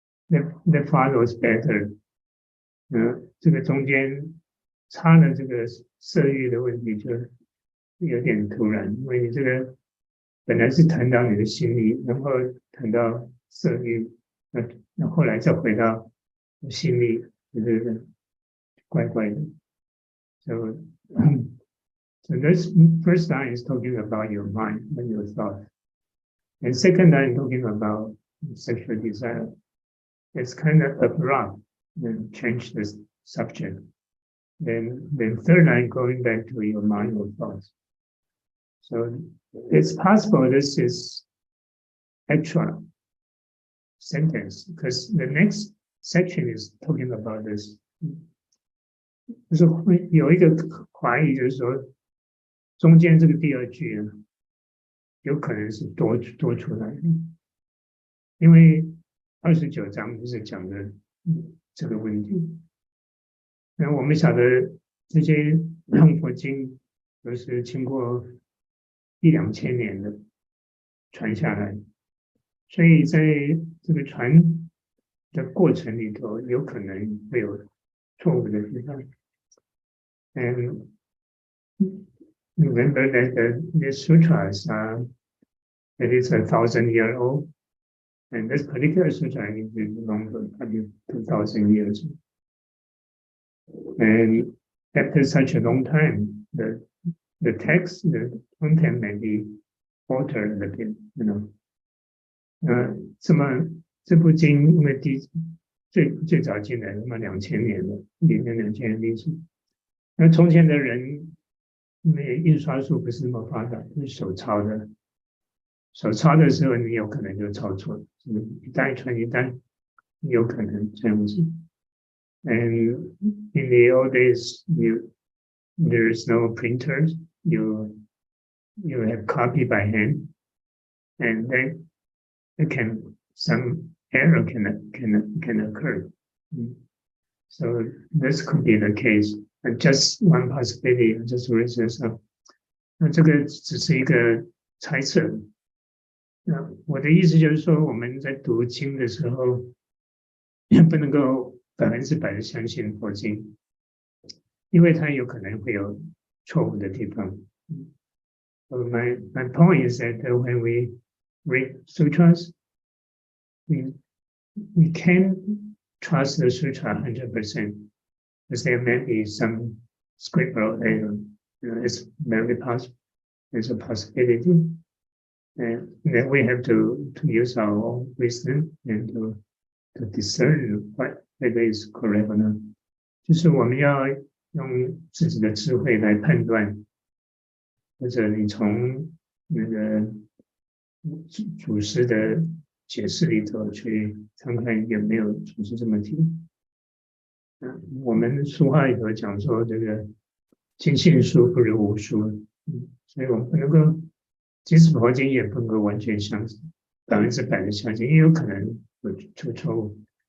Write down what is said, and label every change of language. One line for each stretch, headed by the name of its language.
English: That follows better.
Chinese: 这个中间差了这个色欲的问题就有点突然，因为你这个本来是谈到你的心理，然后谈到色欲，那后来再回到心理，就是怪怪的。
English: So this first line is talking about your mind and your thought, and second line talking about sexual desire. It's kind of abrupt and change the subject. Then third line going back to your mind or thoughts. So it's possible this is actual sentence because the next section is talking about this.
Chinese: 就是会有一个怀疑，就是说中间这个第二句有可能是多出来的，因为29章就是讲的这个问题。那我们晓得这些佛经都是经过1-2千年的传下来，所以在这个传的过程里头，有可能会有错误的地方。
English: And remember that the sutras that is 1,000-year-old, and this particular sutra is longer, probably 2,000 years. And after such a long time, the text, the content may be altered a bit, you know.
Chinese: 这部经因为最早进来2000年了，里面2000年历史。那从前的人，因为印刷术不是那么发达，是手抄的。手抄的时候，你有可能就抄错，一代传一代，有可能这样子。
English: And in the old days, there is no printers. You have copy by hand, and then some error can occur. So this could be the case. And just one possibility, just reasons.
Chinese: 那这个只是一个猜测。那我的意思就是说，我们在读经的时候，不能够100%的相信佛经，因为它有可能会有错误的地方。
English: So my point is that when we read sutras, we can't trust the sutra 100%, because there may be some scriptural error. It's very possible. There's a possibility, and then we have to use our own wisdom and to discern whether is correct or not.
Chinese: 就是我们要用自己的智慧来判断，或者你从那个祖师的解释里头去看看有没有祖师这么提。我们俗话里头讲说，这个尽信书不如无书，所以我们不能够，即使佛经也不能够完全相信，100%的相信，也有可能会出错误。